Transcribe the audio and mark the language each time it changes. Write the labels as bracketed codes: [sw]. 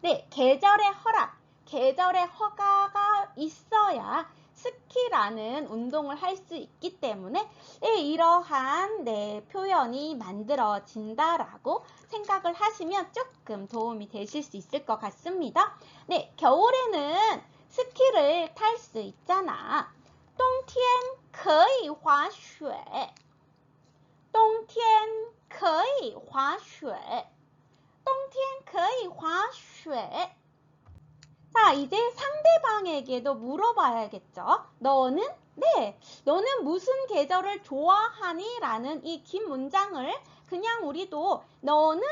[ko] 계절의 허락, 계절의 허가가 있어야 스키라는 운동을 할 수 있기 때문에 이러한 표현이 만들어진다라고 생각을 하시면 조금 도움이 되실 수 있을 것 같습니다. 겨울에는 스키를 탈 수 있잖아. [zh] 冬天可以滑雪冬天可以滑雪冬天可以滑雪 [ko] 자, 이제 상대방에게도 물어봐야겠죠. 너는 무슨 계절을 좋아하니? 라는 이 긴 문장을 그냥 우리도 너는?